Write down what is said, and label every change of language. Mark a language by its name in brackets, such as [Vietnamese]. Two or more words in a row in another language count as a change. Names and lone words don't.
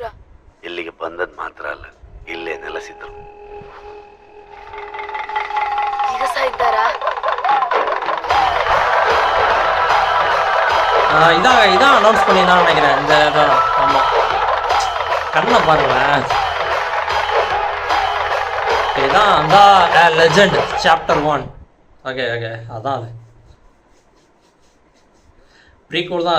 [Kannada] ಇಲ್ಲಿಗೆ ಬಂದದ್ ಮಾತ್ರ ಅಲ್ಲ, ಇಲ್ಲೇ ನೆಲೆಸಿದ್ರು. ಈಗ ಸಹ ಇದ್ದಾರಾ? [Tamil] இதான் அனௌன்ஸ் பண்ணி தான் நினைக்கிறேன். இந்த ஆமாம், கண்ணை பாருங்களேன். இதான் அந்த லெஜெண்ட் சாப்டர் 1. ஓகே அதான் அது ப்ரீக்வல் தான்.